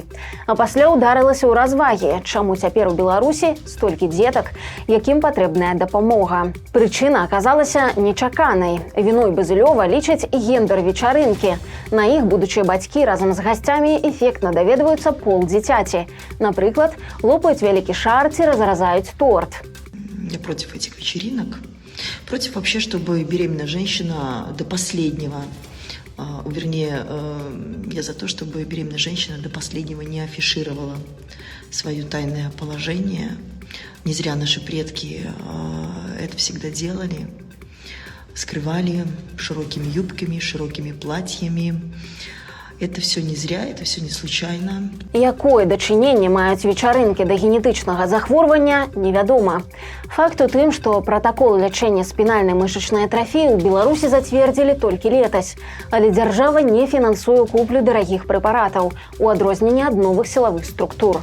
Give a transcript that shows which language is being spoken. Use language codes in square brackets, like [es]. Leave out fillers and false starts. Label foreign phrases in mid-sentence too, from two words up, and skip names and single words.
[be] А пасля ударылася ў развагі, чаму цяпер у Беларусі столькі дзетак, якім патрэбная дапамога. Прычына аказалася нечаканай. Віной Базылёва лічыць гендэр-вечарынкі. На іх будучыя бацькі разам з гасцямі эфектна даведваюцца пол дзіцяці. Напрыклад, лопаюць вялікі шар ці разразаюць торт. [ru] Я против этих вечеринок. Против вообще, чтобы беременная женщина до последнего, я за то, чтобы беременная женщина до последнего не афишировала свое тайное положение. Не зря наши предки это всегда делали. Скрывали широкими юбками, широкими платьями. Это все не зря, это все не случайно. [be] Якое дачыненне маюць вечарынкі да генетычнага захворвання, невядома. Факт у тым, што пратакол лячэння спінальнай мышачнай атрафіі ў Беларусі зацвердзілі толькі летась, але дзяржава не фінансуе куплю дарагіх прэпаратаў, у адрозненне ад новых сілавых структур.